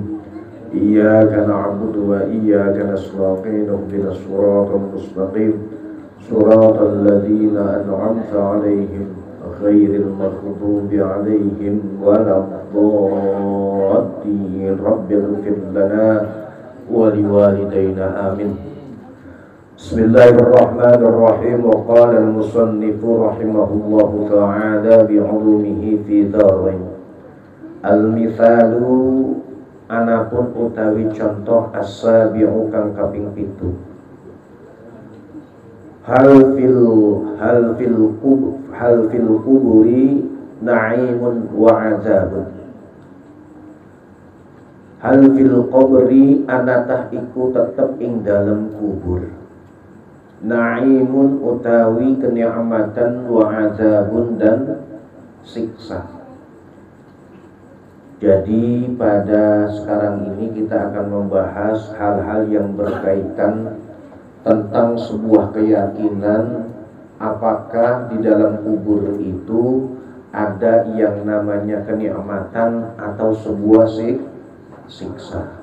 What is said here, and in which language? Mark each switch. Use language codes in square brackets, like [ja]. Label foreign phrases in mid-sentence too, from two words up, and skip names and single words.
[ar] إياك نعبد وإياك نستعين اهدنا الصراط المستقيم صراط الذين أنعمت عليهم غير المغضوب عليهم ولا الضالين. رب اغفر لنا ولوالدينا آمين. بسم الله الرحمن الرحيم. وقال المصنف رحمه الله تعالى بعلومه في الدارين. [jv] Al-mithalu anapun utawi contoh as-sabi'u kang kaping 7. [ar] هل في القبور نعيم وعذاب. هل في القبر [jv] anatah iku tetep ing dalem kubur. Na'imun utawi kenikmatan [ar] وعذاب [id] dan siksa. Jadi pada sekarang ini kita akan membahas hal-hal yang berkaitan tentang sebuah keyakinan apakah di dalam kubur itu ada yang namanya kenikmatan atau sebuah siksa.